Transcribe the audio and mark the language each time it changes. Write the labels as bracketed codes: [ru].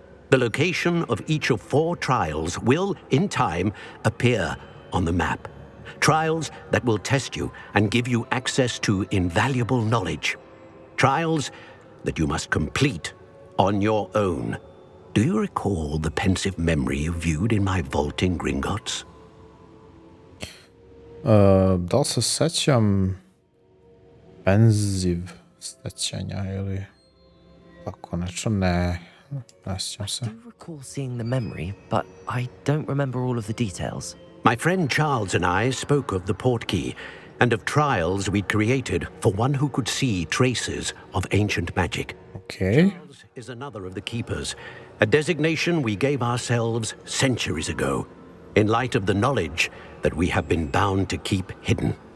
[en] The location of each of 4 trials will, in time, appear on the map. Trials that will test you and give you access to invaluable knowledge. Trials that you must complete on your own. Do you recall the pensive memory you viewed in my vault in Gringotts? [sr] Da li se sećam penziv sećanja ili tako nešto? Ne sjećam se. [en] I do recall seeing the memory, but I don't remember all of the details. My friend Charles and I spoke of the portkey and of trials we'd created for one who could see traces of ancient magic. Okay. Charles is another of the keepers, a designation we gave ourselves centuries ago, in light of the knowledge that we have been bound to keep hidden.